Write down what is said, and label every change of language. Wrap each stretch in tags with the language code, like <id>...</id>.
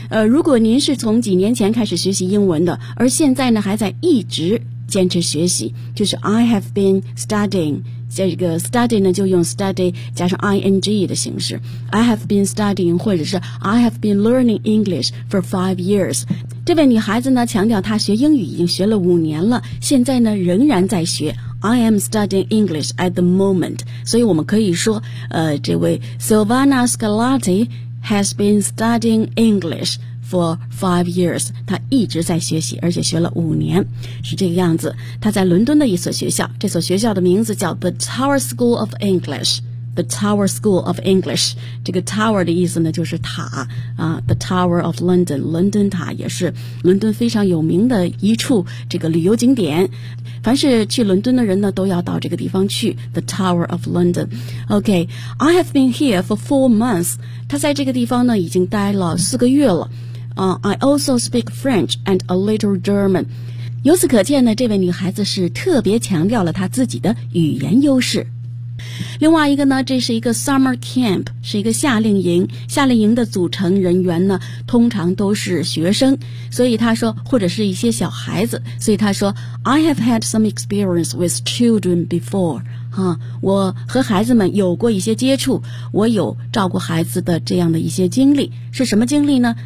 <zh>如果您是从几年前开始学习英文的，而现在呢还在一直坚持学习，就是</zh> <en>I have been studying,</en> <zh>这个 study 呢就用 study 加上 ing 的形式，</zh> <en>I have been studying 或者是 I have been learning English for 5 years。</en> <zh>这位女孩子呢强调她学英语已经学了5年了，现在呢仍然在学，</zh> <en>I am studying English at the moment.</en> <zh>所以我们可以说，这位 Silvana Scarlatti</zh> <en>has been studying English for 5 years.</en> <zh>她一直在学习，而且学了5年，是这个样子。她在伦敦的一所学校，这所学校的名字叫 The Tower School of English.</zh> <en>The Tower School of English.</en> <zh>这个 Tower 的意思呢就是塔、</zh> <en>The Tower of London.</en> <zh>伦敦塔也是伦敦非常有名的一处这个旅游景点。凡是去伦敦的人呢都要到这个地方去。</zh> <en>The Tower of London. Okay, I have been here for 4 months.</en> <zh>他在这个地方呢已经待了4个月了。</zh> <en>I also speak French and a little German.</en> <zh>由此可见呢这位女孩子是特别强调了她自己的语言优势。另外一个呢，这是一个 summer camp， 是一个夏令营。夏令营的组成人员呢，通常都是学生，所以他说，或者是一些小孩子，所以他说 ，</zh> <en>I have had some experience with children before，</en> <zh>哈、我和孩子们有过一些接触，我有照顾孩子的这样的一些经历，是什么经历呢？</zh>